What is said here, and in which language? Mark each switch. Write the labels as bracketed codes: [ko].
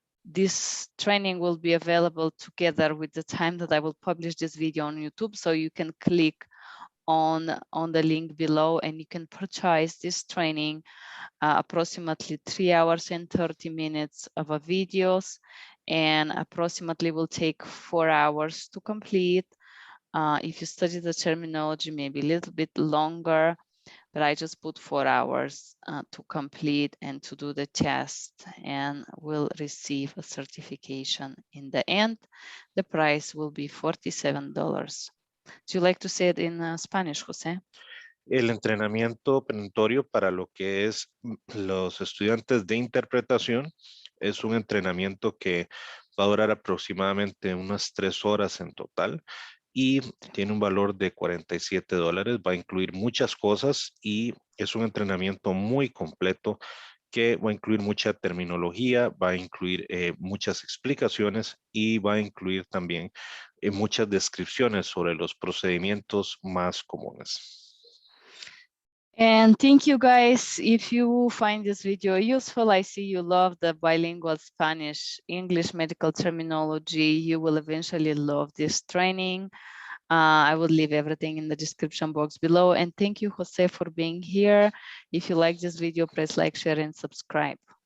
[en] This training will be available together with the time that I will publish this video on YouTube, so you can click on the link below and you can purchase this training, approximately 3 hours and 30 minutes of a videos, and approximately will take 4 hours to complete. If you study the terminology, maybe a little bit longer, but I just put 4 hours to complete and to do the test, and will receive a certification in the end. The price will be $47. Do you like to say it in Spanish, Jose? [es] El entrenamiento preparatorio para lo que es los estudiantes de interpretación es un entrenamiento que va a durar aproximadamente unas 3 horas en total y tiene un valor de $47. Va a incluir muchas cosas y es un entrenamiento muy completo que va a incluir mucha terminología, va a incluir muchas explicaciones y va a incluir también muchas descripciones sobre los procedimientos más comunes. [en] And thank you guys. If you find this video useful, I see you love the bilingual Spanish English medical terminology. You will eventually love this training. I will leave everything in the description box below. And thank you, Jose, for being here. If you like this video, press like, share, and subscribe.